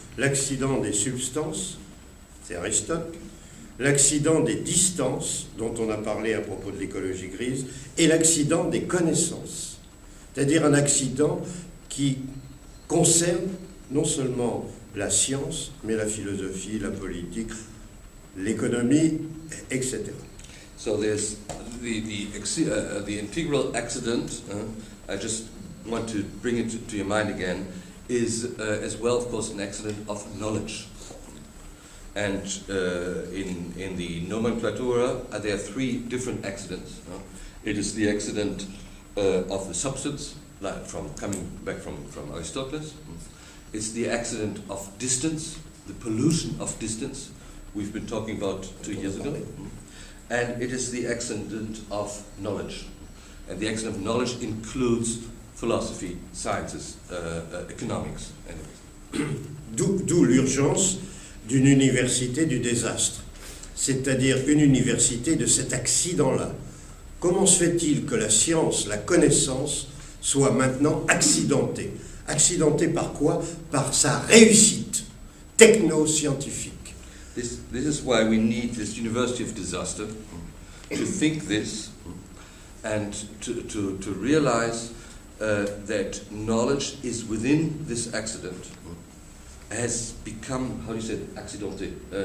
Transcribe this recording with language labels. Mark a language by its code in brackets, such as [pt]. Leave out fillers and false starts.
[fr] L'accident des substances, c'est Aristote, l'accident des distances, dont on a parlé à propos de l'écologie grise, et l'accident des connaissances, c'est-à-dire un accident qui concerne non seulement la science, mais la philosophie, la politique, l'économie, etc. [en] So there's the integral accident, I just want to bring it to your mind again, is as well, of course, an accident of knowledge. And in the nomenclatura, there are 3 different accidents. It is the accident of the substance, like coming back from Aristotle. It's the accident of distance, the pollution of distance, we've been talking about 2 years ago. And it is the accident of knowledge. And the accident of knowledge includes philosophy, sciences, economics, and everything. [fr] D'où l'urgence d'une université du désastre, c'est-à-dire une université de cet accident-là. Comment se fait-il que la science, la connaissance, soit maintenant accidentée? Accidentée par quoi? Par sa réussite techno-scientifique. [en] This is why we need this university of disaster, to think this and to realize that knowledge is within this accident, has become, how do you say it, accidented,